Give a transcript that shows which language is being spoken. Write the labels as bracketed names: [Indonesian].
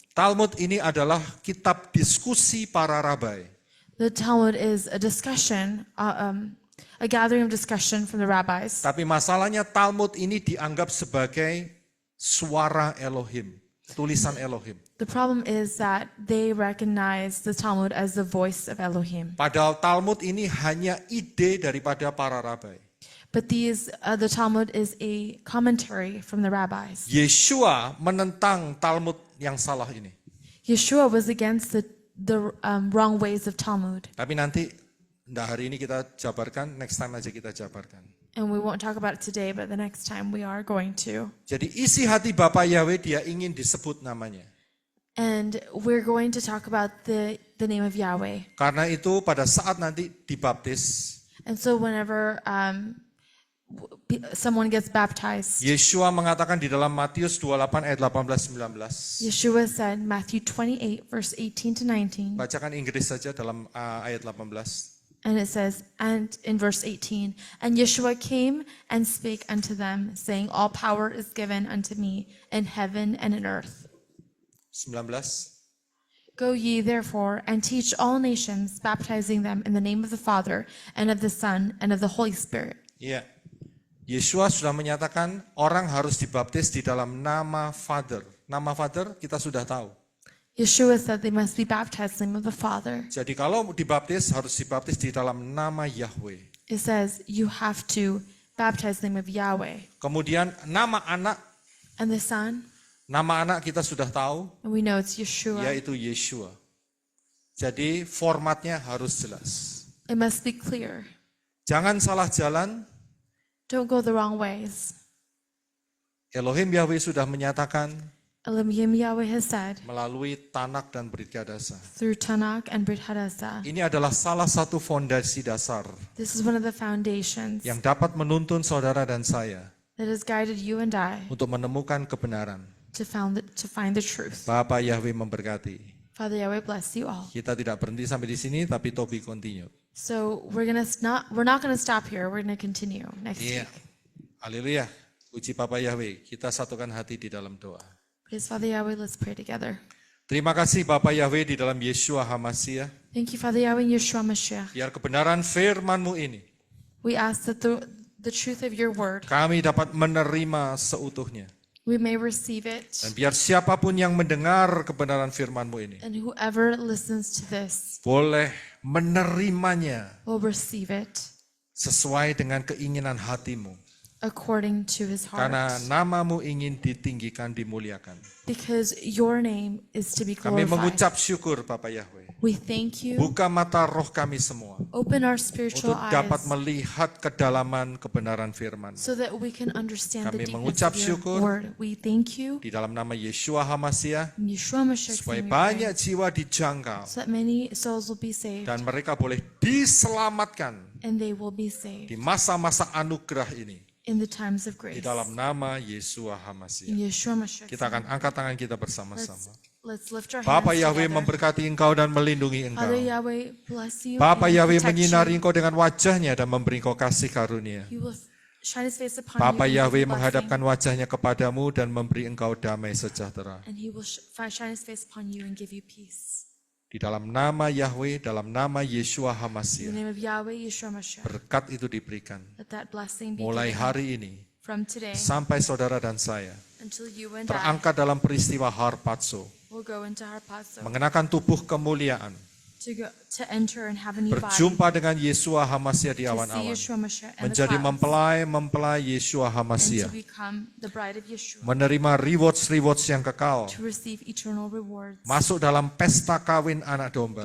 [Indonesian] Talmud ini adalah kitab diskusi para rabai. [English] The Talmud is a discussion, a gathering of discussion from the rabbis. [Indonesian] Tapi masalahnya Talmud ini dianggap sebagai suara Elohim, tulisan Elohim. [English] The problem is that they recognize the Talmud as the voice of Elohim. [Indonesian] Padahal Talmud ini hanya ide daripada para rabai. [English] But the Talmud is a commentary from the rabbis. [Indonesian] Yeshua menentang Talmud yang salah ini. [English] Yeshua was against the wrong ways of Talmud. [Indonesian] Tapi nanti, hari ini kita jabarkan, [English] next time [Indonesian] aja kita jabarkan. [English] And we won't talk about it today, but the next time we are going to. [Indonesian] Jadi isi hati Bapa Yahweh dia ingin disebut namanya. [English] And we're going to talk about the name of Yahweh. [Indonesian] Karena itu pada saat nanti dibaptis, [English] And so whenever someone gets baptized, [Indonesian] Yeshua mengatakan di dalam Matius 28 ayat 18-19. [English] Yeshua said, Matthew 28, verse 18 to 19, [Indonesian] Bacakan Inggris saja dalam ayat 18. [English] and it says, and in verse 18, "And Yeshua came and spake unto them, saying, All power is given unto me in heaven and in earth. 19. Go ye therefore and teach all nations, baptizing them in the name of the Father and of the Son and of the Holy Spirit." [Indonesian] Iya. Yeshua sudah menyatakan orang harus dibaptis di dalam nama Father. Nama Father kita sudah tahu. [English] Yeshua said they must be baptized in the name of the Father. [Indonesian] Jadi kalau dibaptis harus dibaptis di dalam nama Yahweh. [English] It says you have to baptize in the name of Yahweh. [Indonesian] Kemudian nama anak, [English] And the Son, [Indonesian] nama anak kita sudah tahu, [English] and we know it's Yeshua. [Indonesian] yaitu Yeshua. Jadi formatnya harus jelas. [English] It must be clear. [Indonesian] Jangan salah jalan, [English] Don't go the wrong ways. [Indonesian] Elohim Yahweh sudah menyatakan [English] Elohim Yahweh has said [Indonesian] melalui Tanak dan Brit Kadasa. [English] through Tanakh and Brit Hadashah, [Indonesian] Ini adalah salah satu fondasi dasar [English] this is one of the foundations [Indonesian] yang dapat menuntun saudara dan saya [English] that has guided you and I [Indonesian] untuk menemukan kebenaran. [English] to find the truth. [Indonesian] Bapa Yahweh memberkati. [English] Father Yahweh bless you all. [Indonesian] Kita tidak berhenti sampai di sini, tapi [English] to be continue. So we're not gonna stop here. We're gonna continue next [Indonesian] Iya. [English] week. [Indonesian] Haleluya. Puji Bapa Yahweh. Kita satukan hati di dalam doa. [English] Praise Father Yahweh. Let's pray together. [Indonesian] Terima kasih Bapa Yahweh di dalam Yeshua HaMashiach. [English] Thank you, Father Yahweh, in Yeshua Mashiach. [Indonesian] Biar kebenaran firman-Mu ini [English] We ask that the truth of your word, [Indonesian] kami dapat menerima seutuhnya. [English] we may receive it, [Indonesian] Dan biar siapapun yang mendengar kebenaran firman-Mu ini [English] and whoever listens to this [Indonesian] boleh menerimanya [English] will receive it [Indonesian] sesuai dengan keinginan hati-Mu. [English] according to his heart. [Indonesian] Karena nama-Mu ingin ditinggikan, dimuliakan. [English] Because your name is to be [Indonesian] Kami [English] glorified. [Indonesian] mengucap syukur Bapa Yahweh. [English] We thank you. [Indonesian] Buka mata roh kami semua [English] Open our [Indonesian] untuk [English] spiritual [Indonesian] dapat [English] eyes [Indonesian] melihat kedalaman kebenaran firman. [English] so that we can understand the [Indonesian] Kami [English] deepness [Indonesian] mengucap [English] of your [Indonesian] syukur [English] word. We thank you [Indonesian] Di dalam nama Yeshua HaMashiach, [English] in Yeshua Mashiach's [Indonesian] supaya [English] name we pray, [Indonesian] banyak jiwa dijangkau [English] so that many souls will be saved [Indonesian] dan mereka boleh diselamatkan [English] and they will be saved [Indonesian] di masa-masa anugerah ini. [English] in the times of [Indonesian] Di [English] grace. [Indonesian] dalam nama Yeshua [English] In [Indonesian] HaMashiach. [English] Yeshua Mashiach's [Indonesian] Kita akan [English] name. [Indonesian] angkat tangan kita bersama-sama. [English] Let's lift our [Indonesian] Bapa [English] hands [Indonesian] Yahweh [English] together. [Indonesian] memberkati engkau dan melindungi engkau. [English] Father Yahweh bless you [Indonesian] Bapa [English] and [Indonesian] Yahweh [English] protect [Indonesian] menyinari [English] you. [Indonesian] engkau dengan wajahnya dan memberi engkau kasih karunia. [English] He will shine his face upon [Indonesian] Bapa [English] you and [Indonesian] Yahweh [English] give you [Indonesian] menghadapkan [English] blessing, [Indonesian] wajahnya kepadamu dan memberi engkau damai sejahtera. [English] and he will shine his face upon you and give you peace. [Indonesian] Di dalam nama Yahweh, dalam nama Yeshua [English] In the [Indonesian] HaMashiach, [English] name of Yahweh, Yeshua Mashiach, [Indonesian] berkat itu diberikan. [English] let that blessing be [Indonesian] Mulai [English] given [Indonesian] hari ini [English] from today [Indonesian] sampai saudara dan saya [English] until you and I [Indonesian] terangkat dalam peristiwa Harpazo, [English] will go into Harpazo [Indonesian] mengenakan tubuh kemuliaan, [English] to enter and have a new body, [Indonesian] berjumpa dengan Yeshua HaMashiach di [English] to see [Indonesian] awan-awan, [English] Yeshua Mashiach and the [Indonesian] menjadi [English] clouds, [Indonesian] mempelai Yeshua [English] and to [Indonesian] HaMashiach, [English] become the bride of Yeshua, [Indonesian] menerima rewards yang kekal, [English] to receive eternal rewards, [Indonesian] masuk dalam pesta kawin anak domba,